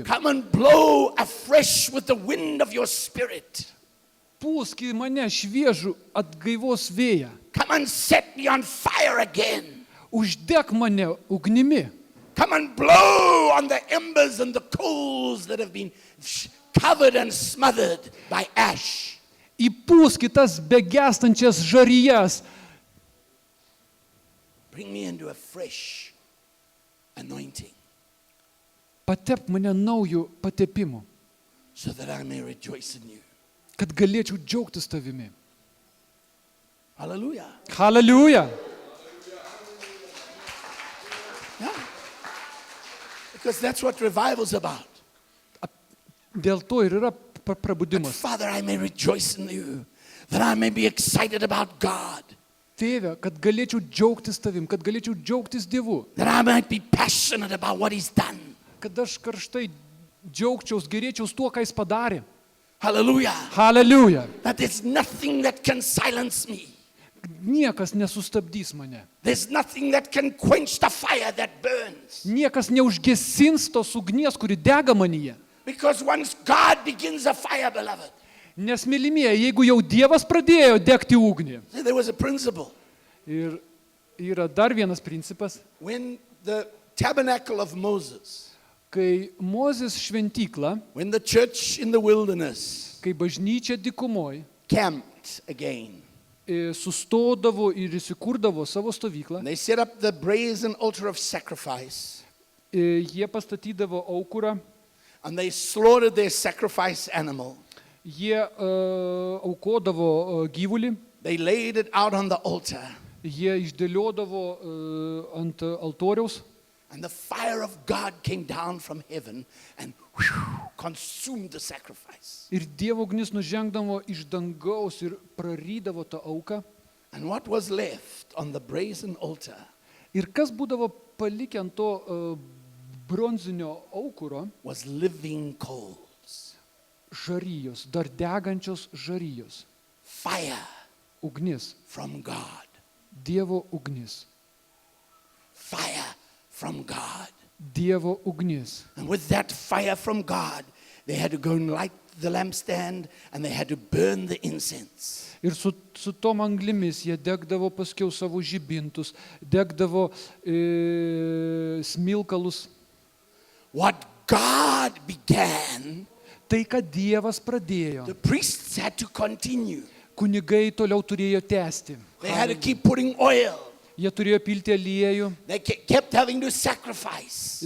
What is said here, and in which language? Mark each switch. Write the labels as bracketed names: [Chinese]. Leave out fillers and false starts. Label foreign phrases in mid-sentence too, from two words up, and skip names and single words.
[English] Come and blow afresh with the wind of your spirit. [Lithuanian] Pūsk į mane šviežų atgaivos vėją. [English] Come and set me on fire again. [Lithuanian] Uždek mane ugnimi. [English] Come and blow on the embers and the coals that have been covered and smothered by ash. [Lithuanian] Įpūsk į tas begestančias žarijas. [English] Bring me into a fresh anointing [Lithuanian] Patep mane naujų patepimų, [English] so that I may rejoice in you. [Lithuanian] kad galėčiau džiaugtis tavimi. [English] Hallelujah. Hallelujah. Yeah. Because that's what revival's about. [Lithuanian] Dėl to ir yra [English] That, [Lithuanian] prabudimas. [English] Father, I may rejoice in you, that I may be excited about God, [Lithuanian] Tėve, kad galėčiau džiaugtis tavim, kad galėčiau džiaugtis Dievu, [English] that I might be passionate about what He's done. [Lithuanian] kad aš karštai džiaugčiaus, gerėčiaus tuo, ką Jis padarė. [English] Hallelujah. Hallelujah. That there's nothing that can silence me. [Lithuanian] Niekas nesustabdys mane. [English] There's nothing that can quench the fire that burns. [Lithuanian] Niekas neužgesins tos ugnies, kuri dega manyje. [English] Because once God begins a fire, beloved, [Lithuanian] Nes, mylimieji, jeigu jau Dievas pradėjo degti ugnį. [English] there was a principle. [Lithuanian] Ir yra dar vienas principas, [English] When the tabernacle of Moses, [Lithuanian] kai Mozės šventykla, [English] when the church in the wilderness [Lithuanian] kai bažnyčia dykumoj [English] camped again, [Lithuanian] sustodavo ir įsikurdavo savo stovyklą, [English] and they set up the brazen altar of sacrifice, [Lithuanian] jie pastatydavo aukurą, [English] and they slaughtered their sacrifice animal. [Lithuanian] jie aukodavo gyvulį, [English] They laid it out on the altar, [Lithuanian] jie išdėliodavo ant altoriaus [English] and the fire of God came down from heaven and consumed the sacrifice. [Lithuanian] ir Dievo ugnis nužengdavo iš dangaus ir prarydavo tą auką. [English] And what was left on the brazen altar [Lithuanian] Ir kas būdavo palikę ant to bronzinio aukuro? [English] was living coals, [Lithuanian] Žarijos, dar degančios žarijos. [English] fire [Lithuanian] Ugnis, [English] from God, [Lithuanian] Dievo ugnis, [English] fire from God. [Lithuanian] Dievo ugnis. [English] And with that fire from God, they had to go and light the lampstand and they had to burn the incense. [Lithuanian] Ir su tom anglimis jie degdavo paskiau savo žibintus, degdavo smilkalus. [English] What God began, [Lithuanian] Tai, ką Dievas pradėjo, [English] the priests had to continue. [Lithuanian] kunigai toliau turėjo tęsti. [English] They had to keep putting oil. [Lithuanian] Jie turėjo pilti aliejų, [English] They kept having to sacrifice